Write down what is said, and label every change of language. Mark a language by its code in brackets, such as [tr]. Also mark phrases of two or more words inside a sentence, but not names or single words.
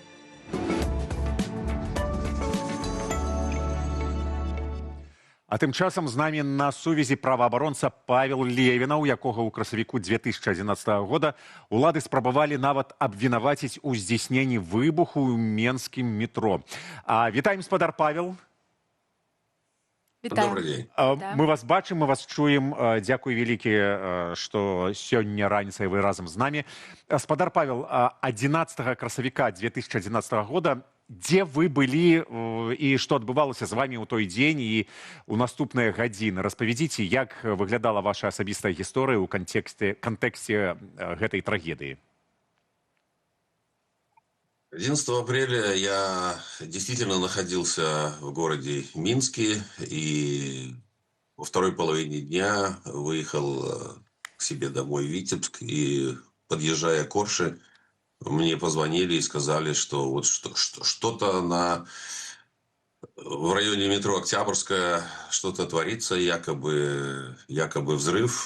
[be] А тым часам з намі на сувязі праваабаронца Павел Левіна, у якога ў красавіку 2011 года улады спрабавалі нават абвінаваціць у здзяйсненні выбуху ў менскім метро. Вітаем, спадар Павел. [ru] Добрый день. [be] Мы вас бачым, мы вас чуем. Дзякуй вялікі, што сёння раніцай вы разам з намі. Спадар Павел, 11 красавіка 2011 года дзе вы былі і што адбывалася з вамі ў той дзень і ў наступныя гадзіны? Распавядзіце, як выглядала ваша асабістая гісторыя ў кантэксце гэтай трагедыі. [ru] 11 апреля я действительно находился в городе Минске и во второй половине дня выехал к себе домой в Витебск и, подъезжая к Орше, мне позвонили и сказали, что вот что-то в районе метро Октябрьская что-то творится, якобы взрыв.